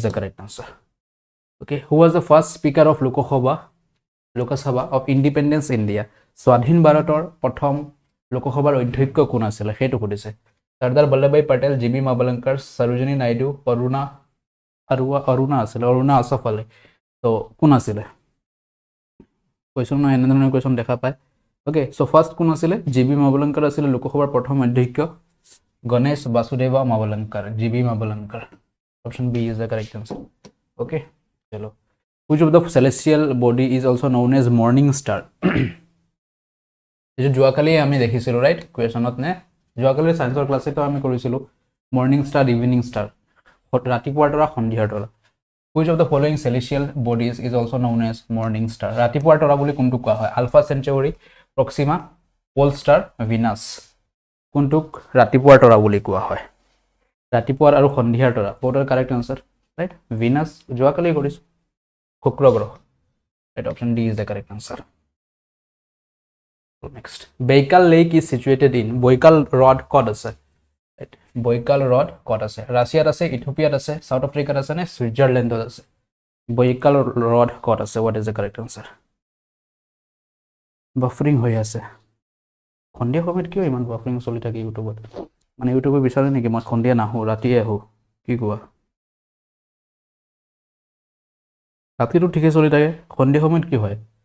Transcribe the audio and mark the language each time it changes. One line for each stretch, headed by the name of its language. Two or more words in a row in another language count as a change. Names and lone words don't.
English: the correct answer okay who was the first speaker of Lok Sabha of Independence India
Assamese: স্বাধীন ভাৰতৰ প্ৰথম লোকসভাৰ অধ্যক্ষ কোন আছিল হেতু সুধিছে সৰ্দাৰ বল্লভভাই পটেল জিবি মাবলঙ্কাৰ সৰোজিনী নাইডু অৰুণা আছিল অৰুণা আসফ আলী তো কোন আছিল কোৱেশ্চন না এনে ধৰণৰ কোৱেশ্চন দেখা পায়
English: okay so first
Assamese: কোন আছিল জিবি মাবলঙ্কাৰ আছিল লোকসভাৰ প্ৰথম অধ্যক্ষ গণেশ বাসুদেৱা মাবলঙ্কাৰ জিবি মাবলঙ্কাৰ
English: option B is the correct answer okay
Assamese: চলো
English: which of the celestial body is also known as morning star
Assamese: এই জুৱাকালি আমি দেখিছিলো ৰাইট কোৱেশ্চনত নে জুৱাকালি সায়েন্সৰ ক্লাসে তো আমি কৰিছিলো
English: morning star evening star
Assamese: ৰাতিপুৱাৰ তৰা সন্ধিয়াৰ তৰা
English: Which of the following celestial bodies is also known as morning star?
Assamese: ৰাতিপুৱাৰ তৰা বুলি কোনটোক কোৱা হয়? আলফা চেণ্টাউৰি, প্ৰক্সিমা, পোল ষ্টাৰ, ভিনাছ। কোনটোক ৰাতিপুৱাৰ তৰা বুলি কোৱা হয়? ৰাতিপুৱাৰ আৰু সন্ধিয়াৰ তৰা।
English: both are correct answer, right?
Assamese: ভিনাছ যোৱাকালি কৰিছো, শুক্ৰ গ্ৰহ।
English: Right, option D is the correct answer. Next, Baikal Lake is situated in Baikal
Assamese: H্রদ ক'ত আছে? Right, Baikal H্রদ ক'ত আছে? ৰাছিয়াত আছে, ইথিওপিয়াত আছে, সাউথ আফ্ৰিকাত আছে নে সুইজাৰলেণ্ডত আছে? Baikal H্রদ ক'ত আছে?
English: What is the correct answer?
Assamese: বাফারিং হৈ আছে। সন্ধিয়া সময়ত কিয় ইমান বাফারিং চলি থাকে ইউটিউবত? মানে ইউটিউবে বিচাৰে নেকি মই সন্ধিয়া নাহো, ৰাতিয়ে আহো? কি কোৱা? ৰাতিটো ঠিকে চলি থাকে, সন্ধিয়া সময়ত কি হয়?